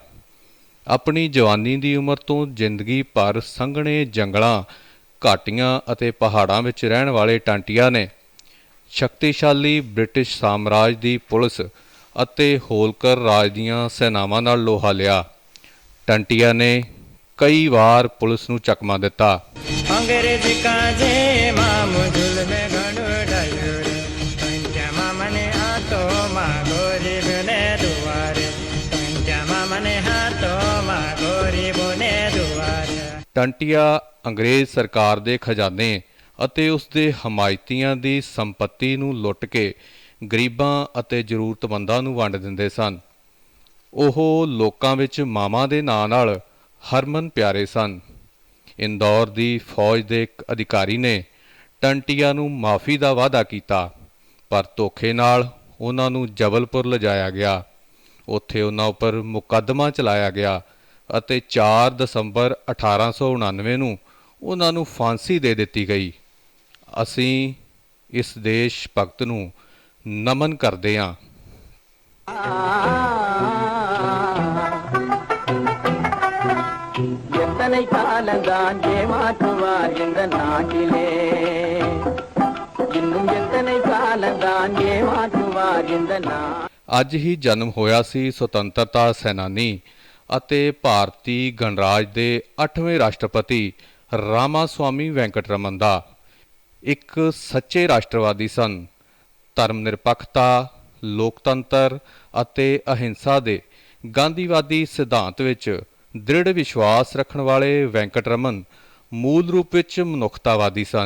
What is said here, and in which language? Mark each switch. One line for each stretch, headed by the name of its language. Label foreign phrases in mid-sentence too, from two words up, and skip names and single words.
Punjabi: ਆਪਣੀ ਜਵਾਨੀ ਦੀ ਉਮਰ ਤੋਂ ਜ਼ਿੰਦਗੀ ਭਰ ਸੰਘਣੇ ਜੰਗਲਾਂ, ਘਾਟੀਆਂ ਅਤੇ ਪਹਾੜਾਂ ਵਿੱਚ ਰਹਿਣ ਵਾਲੇ ਟੰਟਿਆ ਨੇ ਸ਼ਕਤੀਸ਼ਾਲੀ ਬ੍ਰਿਟਿਸ਼ ਸਾਮਰਾਜ ਦੀ ਪੁਲਿਸ ਅਤੇ ਹੋਲਕਰ ਰਾਜ ਦੀਆਂ ਸੈਨਾਵਾਂ ਨਾਲ ਲੋਹਾ ਲਿਆ। ਟੰਟਿਆ ਨੇ ਕਈ ਵਾਰ ਪੁਲਿਸ ਨੂੰ ਚਕਮਾ ਦਿੱਤਾ।
Nimadi: अंग्रेजी काजे मामू जुल्मे घणो डायो रे पंचा मामने हाथो मा गरीब ने दुआरे पंचा मामने हाथो मा गरीब ने दुआरे।
Punjabi: ਟੰਟਿਆ ਅੰਗਰੇਜ਼ ਸਰਕਾਰ ਦੇ ਖਜ਼ਾਨੇ ਅਤੇ ਉਸ ਦੇ ਹਮਾਇਤੀਆਂ ਦੀ ਸੰਪत्ति ਨੂੰ ਲੁੱਟ ਕੇ ਗਰੀਬਾਂ ਅਤੇ ਜ਼ਰੂਰਤਮੰਦਾਂ ਨੂੰ ਵੰਡ ਦਿੰਦੇ ਸਨ। ਉਹ ਲੋਕਾਂ ਵਿੱਚ ਮਾਵਾਂ ਦੇ ਨਾਂ ਨਾਲ ਹਰਮਨ ਪਿਆਰੇ ਸਨ। ਇੰਦੌਰ ਦੀ ਫੌਜ ਦੇ ਇੱਕ ਅਧਿਕਾਰੀ ਨੇ ਟੰਟਿਆ ਨੂੰ ਮਾਫੀ ਦਾ ਵਾਅਦਾ ਕੀਤਾ, ਪਰ ਧੋਖੇ ਨਾਲ ਉਹਨਾਂ ਨੂੰ ਜਬਲਪੁਰ ਲਿਜਾਇਆ ਗਿਆ। ਉੱਥੇ ਉਹਨਾਂ ਉੱਪਰ ਮੁਕੱਦਮਾ ਚਲਾਇਆ ਗਿਆ ਅਤੇ 4 ਦਸੰਬਰ 1899 ਨੂੰ ਉਹਨਾਂ ਨੂੰ ਫਾਂਸੀ ਦੇ ਦਿੱਤੀ ਗਈ। ਅਸੀਂ ਇਸ ਦੇਸ਼ ਭਗਤ ਨੂੰ ਨਮਨ ਕਰਦੇ ਹਾਂ।
Tamil: எத்தனை காலந்தான் ஏமாற்றுவார் இந்த நாட்டிலே இன்னும் எத்தனை காலந்தான் ஏமாற்றுவார் இந்த
Punjabi: ਅੱਜ ਹੀ ਜਨਮ ਹੋਇਆ ਸੀ ਸੁਤੰਤਰਤਾ ਸੈਨਾਨੀ ਅਤੇ ਭਾਰਤੀ ਗਣਰਾਜ ਦੇ 8ਵੇਂ ਰਾਸ਼ਟਰਪਤੀ ਰਾਮਾ ਸੁਆਮੀ ਵੈਂਕਟ ਰਮਨ ਦਾ। ਇੱਕ ਸੱਚੇ ਰਾਸ਼ਟਰਵਾਦੀ ਸਨ। ਧਰਮ ਨਿਰਪੱਖਤਾ, ਲੋਕਤੰਤਰ ਅਤੇ ਅਹਿੰਸਾ ਦੇ ਗਾਂਧੀਵਾਦੀ ਸਿਧਾਂਤ ਵਿੱਚ ਦ੍ਰਿੜ ਵਿਸ਼ਵਾਸ ਰੱਖਣ ਵਾਲੇ ਵੈਂਕਟ ਰਮਨ ਮੂਲ ਰੂਪ ਵਿੱਚ ਮਨੁੱਖਤਾਵਾਦੀ ਸਨ।